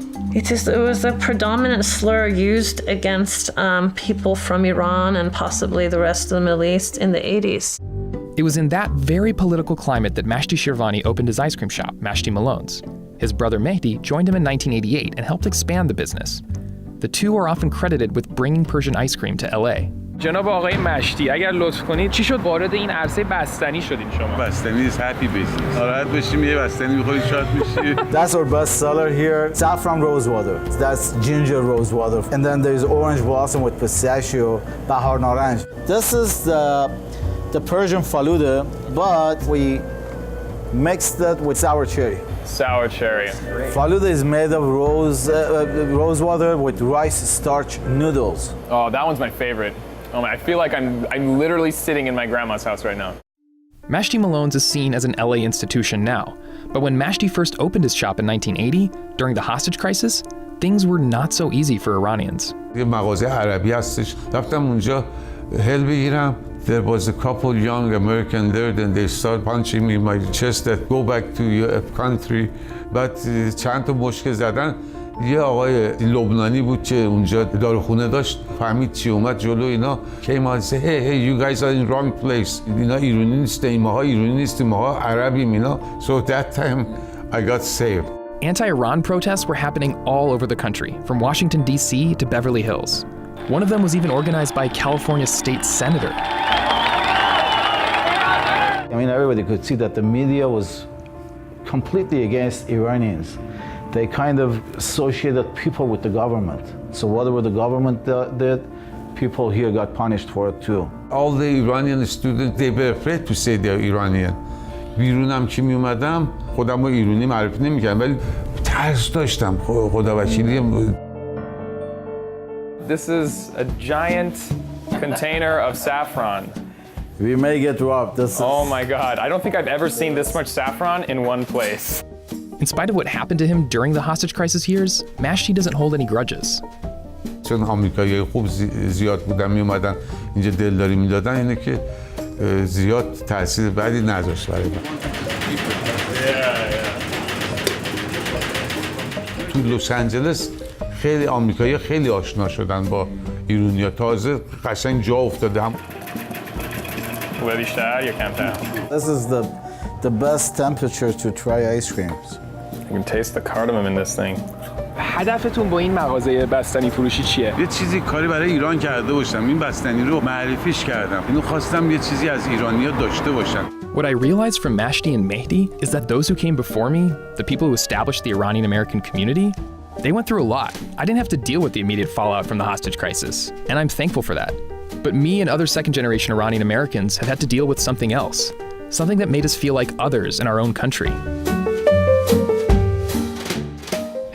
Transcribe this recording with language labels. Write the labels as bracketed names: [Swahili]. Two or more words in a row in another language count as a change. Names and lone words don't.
[English] It was a predominant slur used against people from Iran and possibly the rest of the Middle East in the 80s. It was in that very political climate that Mashti Shirvani opened his ice cream shop, Mashti Malone's. His brother Mehdi joined him in 1988 and helped expand the business. The two are often credited with bringing Persian ice cream to LA. [Persian] جناب آقای مشتی اگر لطف کنید چی شد وارد این عرصه بستنی شدین شما؟ [English] بستنی is happy business. [Persian] ناراحت بشیم یه بستنی می‌خورید شاد میشی. [English] That's our best seller here. Saffron rose water. That's ginger rose water. And then there's orange blossom with pistachio, [Persian] بهار نارنج. [English] This is the Persian faluda, but we mixed it with sour cherry. Sour cherry. Faluda is made of rose water with rice starch noodles. Oh, that one's my favorite. Oh man, I feel like I'm literally sitting in my grandma's house right now. Mashti Malone's is seen as an LA institution now, but when Mashti first opened his shop in 1980, during the hostage crisis, things were not so easy for Iranians. [Persian] یه مغازه عربی هستش. رفتم اونجا هل بگیرم. [English] There was a couple young American there, then they started punching me in my chest that go back to your country. [Persian] بعد چند تا مشکل زدن. یه آقای لبنانی بود که اونجا داروخونه داشت، فهمید چی اومد جلو اینا. [English] came out and said, hey, you guys are in wrong place. [Persian] اینا ایرانی نیستیم، ماها ایرانی نیستیم، ماها عربیم اینا. [English] So that time I got saved. Anti-Iran protests were happening all over the country, from Washington, D.C. to Beverly Hills. One of them was even organized by a California state senator. I mean, everybody could see that the media was completely against Iranians. They kind of associated people with the government. So whatever the government did, people here got punished for it too. All the Iranian students, they were afraid to say they're Iranian. [Persian] بیرونم که می اومدم خودم رو ایرانی معرفی نمی‌کردم ولی ترس داشتم خدا وکیلی. [English] This is a giant container of saffron. We may get robbed. Oh my God, I don't think I've ever seen this much saffron in one place. In spite of what happened to him during the hostage crisis years, Mashti doesn't hold any grudges. [Persian] چون آمریکایی خوب زیاد بودن می اومدن اینجا دلداری میدادن اینه که زیاد تاثیر بدی نذاشت برای من. تو لس آنجلس خیلی آمریکایی خیلی آشنا شدن با ایرانی‌ها تازه قشنگ جا افتاده هم. [English] This is the best temperature to try ice creams. You can taste the cardamom in this thing. [Persian] هدفتون با این مغازه بستنی فروشی چیه؟ یه چیزی کاری برای ایران کرده باشم. این بستنی رو معرفیش کردم. اینو خواستم یه چیزی از ایرانی‌ها داشته باشن. [English] What I realized from Mashti and Mehdi is that those who came before me, the people who established the Iranian-American community, they went through a lot. I didn't have to deal with the immediate fallout from the hostage crisis, and I'm thankful for that. But me and other second-generation Iranian Americans have had to deal with something else, something that made us feel like others in our own country.